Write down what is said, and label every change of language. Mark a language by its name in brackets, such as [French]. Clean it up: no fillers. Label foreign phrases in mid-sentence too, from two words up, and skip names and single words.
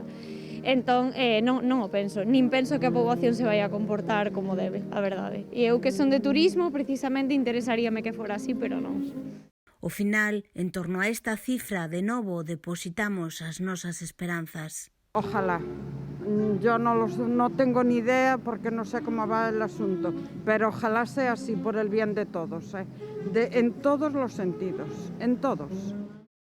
[Galician] Entón, non o penso, nin penso que a poboación se vai a comportar como debe, a verdade. E eu que son de turismo, precisamente interesaríame que fora así, pero non. Ao final, en torno a esta cifra, de novo depositamos as nosas esperanzas. [Spanish] Ojalá. Yo no tengo ni idea porque no sé cómo va el asunto, pero ojalá sea así por el bien de todos, en todos los sentidos, en todos.